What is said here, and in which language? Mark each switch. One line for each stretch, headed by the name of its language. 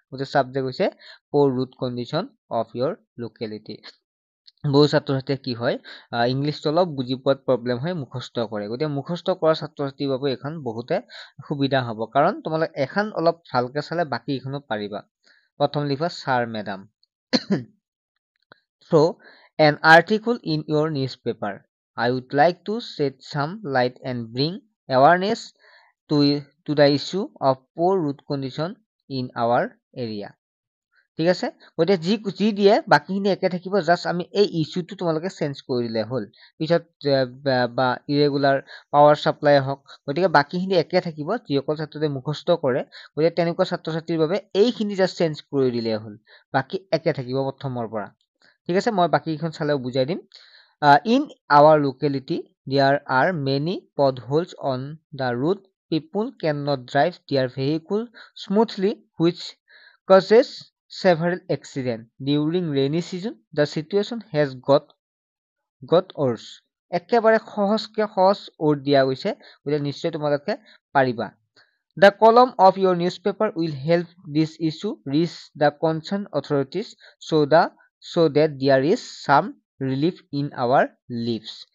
Assamese: গতিকে ছাবজেক্ট হৈছে
English: Poor route condition of your locality.
Assamese: বহু ছাত্ৰ ছাত্ৰীয়ে কি হয়, ইংলিছটো অলপ বুজি পোৱাত প্ৰব্লেম হয়, মুখস্থ কৰে। গতিকে মুখস্থ কৰা ছাত্ৰ ছাত্ৰীৰ বাবে এইখন বহুতে সুবিধা হ'ব, কাৰণ তোমালোক এখন অলপ ভালকে চালে বাকীকেইখনো পাৰিবা। প্ৰথম লিখা sir madam.
English: Through' an article in your newspaper. I would like to shed some light and bring awareness to the issue of poor road condition in our area.
Assamese: ঠিক আছে, গতিকে যি দিয়ে বাকীখিনি একে থাকিব, জাষ্ট আমি এই ইছ্যুটো তোমালোকে চেঞ্জ কৰি দিলে হ'ল। পিছত বা ইৰেগুলাৰ পাৱাৰ চাপ্লাই হওক, গতিকে বাকীখিনি একে থাকিব যিসকল ছাত্ৰই মুখস্থ কৰে। গতিকে তেনেকুৱা ছাত্ৰ ছাত্ৰীৰ বাবে এইখিনি জাষ্ট চেঞ্জ কৰি দিলে হ'ল, বাকী একে থাকিব প্ৰথমৰ পৰা। ঠিক আছে, মই বাকীকেইখন চালেও বুজাই দিম।
English: In our locality there are many potholes on the route, people can not drive their vehicle smoothly, which causes several accidents during rainy season. The situation has got worse.
Assamese: একেবাৰে সহজ ৱৰ্ড দিয়া গৈছে, গতিকে নিশ্চয় তোমালোকে পাৰিবা।
English: The column of your newspaper will help this issue reach the concerned authorities so that there is some relief in our lives.